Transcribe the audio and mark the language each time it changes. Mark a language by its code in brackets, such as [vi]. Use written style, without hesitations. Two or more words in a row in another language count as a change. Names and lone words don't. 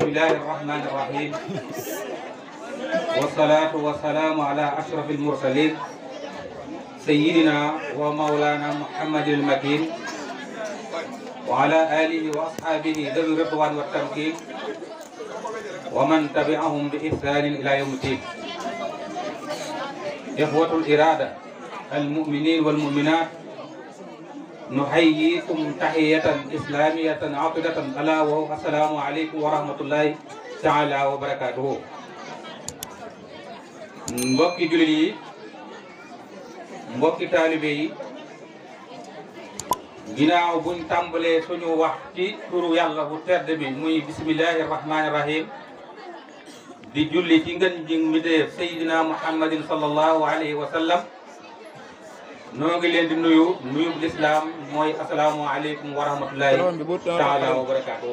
[ar] الله الرحمن الرحيم والصلاة والسلام على أشرف المرسلين سيدنا ومولانا محمد المكين وعلى آله وأصحابه ذوي الرضوان والتمكين ومن تبعهم بإحسان إلى يوم الدين. إخوة الإرادة المؤمنين والمؤمنات نحييكم تحية إسلامية عاطلة ألا وهو السلام عليكم ورحمة الله تعالى وبركاته. [wo] mbokki jullit yi mbokki taalibe yi ginnaaw buñ tàmbalee suñu wax ci turu yàlla bu tedd bi muy [ar] بسم الله الرحمن الرحيم [wo] di julli ci ngën ji mbindeef Seydina Muhammadin [ar] صلى الله عليه وسلم [wo] noo ngi leen di nuyu lislaam mooy [ar] السلام عليكم ورحمة الله تعالى وبركاته.